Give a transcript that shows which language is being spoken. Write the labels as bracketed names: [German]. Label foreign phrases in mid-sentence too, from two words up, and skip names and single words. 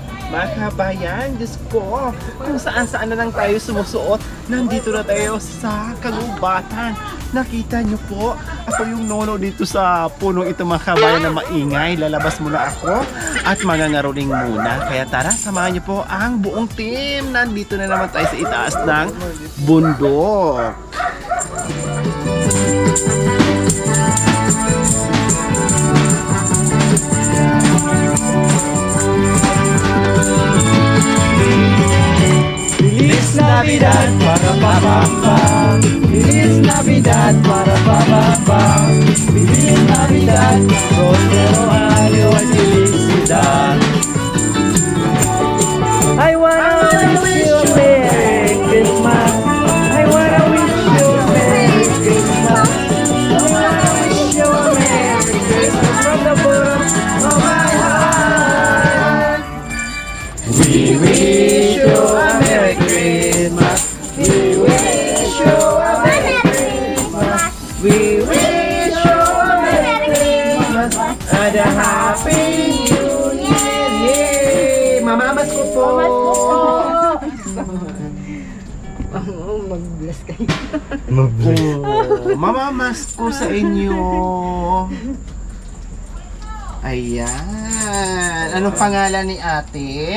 [Filipino] Mga kabayan, Diyos ko, kung saan-saan na lang tayo sumusuot, nandito na tayo sa kagubatan. Nakita nyo po, ako yung nono dito sa punong ito mga kabayan na maingay. Lalabas muna ako at mangangaroling muna. Kaya tara, samahan nyo po ang buong team. Nandito na naman tayo sa itaas ng bundok. [Spanish] Feliz Navidad para papá. Feliz Navidad para papá. Feliz Navidad, prospero año y felicidad. [English] I wanna wish you a Merry Christmas. I wanna wish you a Merry Christmas. I wanna wish you a Merry Christmas from the bottom of my heart. We wish you a Merry Christmas. We wish you a Merry Christmas. We wish you a Merry Christmas and a Happy New Year. Yay! [Filipino] Mamamas ko po. Mag-bless kayo. Oh, mamamas ko sa inyo. Ayan. Anong pangalan ni ate?